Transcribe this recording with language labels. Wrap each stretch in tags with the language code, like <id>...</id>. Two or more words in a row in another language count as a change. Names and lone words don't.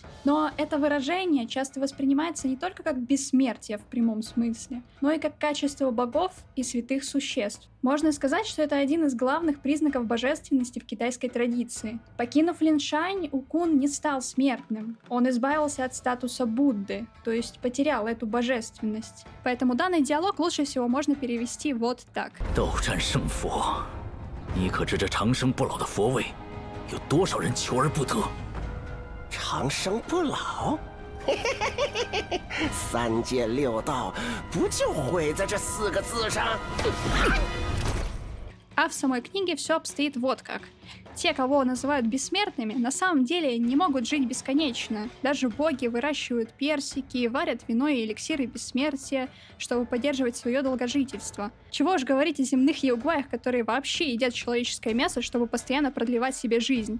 <ru>Но это выражение часто воспринимается не только как бессмертие в прямом смысле, но и как качество богов и святых существ. Можно сказать, что это один из главных признаков божественности в китайской традиции. Покинув Линшань, Укун не стал смертным. Он избавился от статуса Будды, то есть потерял эту божественность. Поэтому данный диалог лучше всего можно перевести вот так.</ru> <zh>斗战胜佛，你可知这长生不老的佛位，有多少人求而不得？长生不老？三界六道不就毁在这4个字上？</zh> <ru>А в самой книге все обстоит вот как. Те, кого называют бессмертными, на самом деле не могут жить бесконечно. Даже боги выращивают персики, варят вино и эликсиры бессмертия, чтобы поддерживать свое долгожительство. Чего уж говорить о земных яугваях, которые вообще едят человеческое мясо, чтобы постоянно продлевать себе жизнь.</ru>